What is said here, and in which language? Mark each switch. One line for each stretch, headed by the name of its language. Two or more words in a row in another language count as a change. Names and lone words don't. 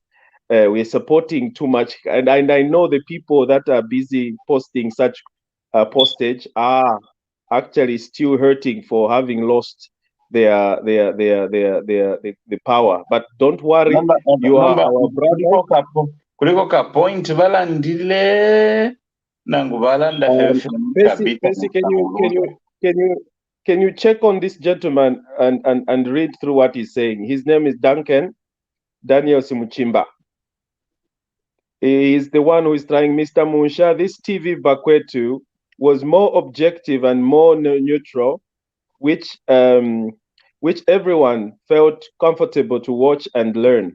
English: We are supporting too much, and I know the people that are busy posting such postage are actually still hurting for having lost the power. But don't worry, you are our brother.
Bemba: Kuliko ka point balandile nangu balanda
English: Can you check on this gentleman and read through what he's saying? His name is Daniel Simuchimba. He is the one who is trying, Mr. Munsha. This TVBAKWETU was more objective and more neutral, which everyone felt comfortable to watch and learn.